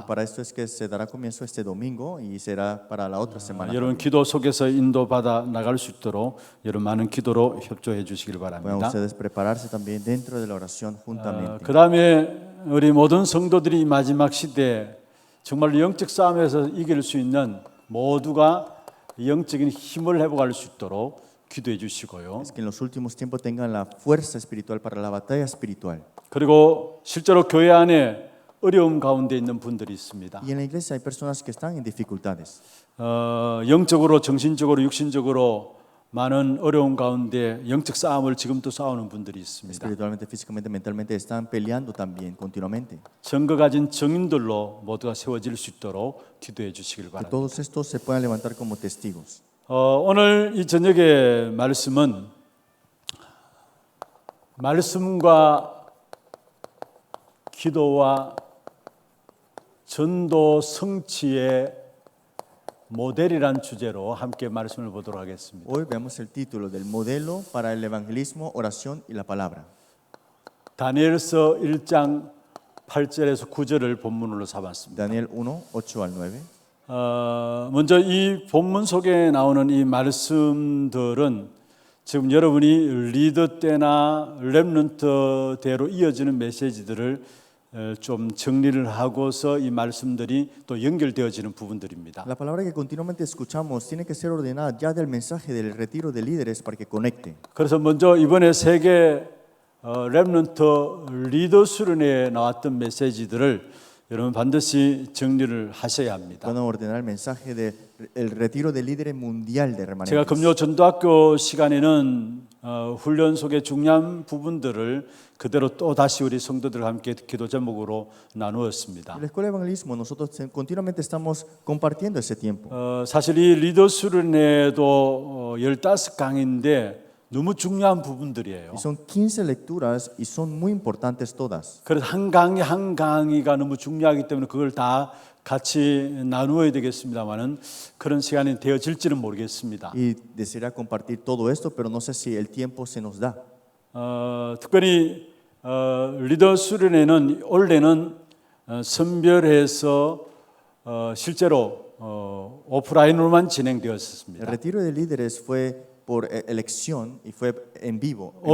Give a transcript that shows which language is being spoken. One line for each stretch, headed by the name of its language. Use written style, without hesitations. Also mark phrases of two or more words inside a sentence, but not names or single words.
Spanish: Para esto es que se dará comienzo este domingo y será para la otra semana.
Korean: 여러분 기도 속에서 인도받아 나갈 수 있도록 여러분 많은 기도로 협조해 주시길
Spanish: Puedan
Korean: 바랍니다.
Spanish: ustedes prepararse también dentro de la oración juntamente.
Korean: 그 다음에 우리 모든 성도들이 이 마지막 시대에 정말 영적 싸움에서 이길 수 있는 모두가 영적인 힘을 회복할 수 있도록 기도해 주시고요.
Spanish: Es que en los últimos tiempos tengan la fuerza espiritual para la batalla espiritual.
Korean: 그리고 실제로 교회 안에 어려움 가운데 있는 분들이 있습니다.
Spanish: Y en la iglesia hay personas que están en dificultades.
Korean: 영적으로, 정신적으로, 육신적으로 많은 어려움 가운데 영적 싸움을 지금도 싸우는 분들이 있습니다.
Spanish: Espiritualmente, físicamente, mentalmente están peleando también continuamente.
Korean: 증거 가진 증인들로 모두가 세워질 수 있도록 기도해 주시길
Spanish: Que
Korean: 바랍니다.
Spanish: todos estos se puedan levantar como testigos.
Korean: 오늘 이 저녁의 말씀은 말씀과 기도와 전도 성취의 모델이란 주제로 함께 말씀을 보도록 하겠습니다.
Spanish: Hoy veamos el título del modelo para el evangelismo, oración y la palabra.
Korean: 다니엘서 1장 8절에서 9절을 본문으로 삼았습니다.
Spanish: Daniel 1, 8 al 9.
Korean: 먼저 이 본문 속에 나오는 이 말씀들은 지금 여러분이 리더 때나 렘넌트 대로 이어지는 메시지들을 좀 정리를 하고서 이 말씀들이 또 연결되어지는 부분들입니다.
Spanish: La palabra que continuamente escuchamos tiene que ser ordenada ya del mensaje del retiro de líderes para que conecte.
Korean: 그래서 먼저 이번에 세계 렘넌트 리더 수련회에 나왔던 메시지들을 여러분 반드시 정리를 하셔야 합니다.
Spanish: Pueden ordenar el mensaje del retiro de líderes mundial de
Korean: 제가
Spanish: remanentes.
Korean: 금요 전도학교 시간에는 훈련 속의 중요한 부분들을 그대로 또 다시 우리 성도들과 함께 기도 제목으로 나누었습니다.
Spanish: En la escuela de evangelismo nosotros continuamente estamos compartiendo ese tiempo.
Korean: 사실 이 리더 수련회도 15강인데 너무 중요한 부분들이에요.
Spanish: Y son 15 lecturas y son muy importantes todas.
Korean: 그래서 한 강의 한 강의가 너무 중요하기 때문에 그걸 다 같이 나누어야 되겠습니다만은 그런 시간이 되어질지는 모르겠습니다.
Spanish: Y desearía compartir todo esto, pero no sé si el tiempo se nos da.
Korean: 특별히 리더 수련회는 원래는 선별해서 실제로 오프라인으로만
Spanish: El
Korean: 진행되었습니다.
Spanish: retiro de líderes fue por elección y fue en vivo. En